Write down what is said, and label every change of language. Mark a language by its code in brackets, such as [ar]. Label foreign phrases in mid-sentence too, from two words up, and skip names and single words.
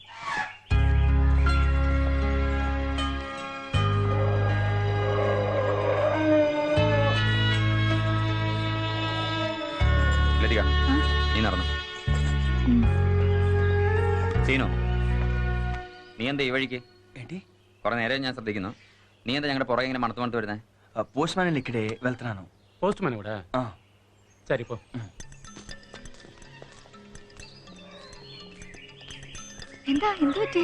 [ml] ലതിക, നീ നടന്നു. സീനു, നീ എന്താ ഈ വഴിക്ക്? കുറെ നേരം ഞാൻ ശ്രദ്ധിക്കുന്നു. നീ എന്താ ഞങ്ങളുടെ പുറകെ ഇങ്ങനെ മണത്ത് വരുന്നേ? [te] పోస్ట్మ్యాన్ ఇక్కడే వెళ్తున్నాను. [ml] പോസ്റ്റ്മാൻ കൂടെ? ശരി പോ. എന്താ, എന്ത് പറ്റി?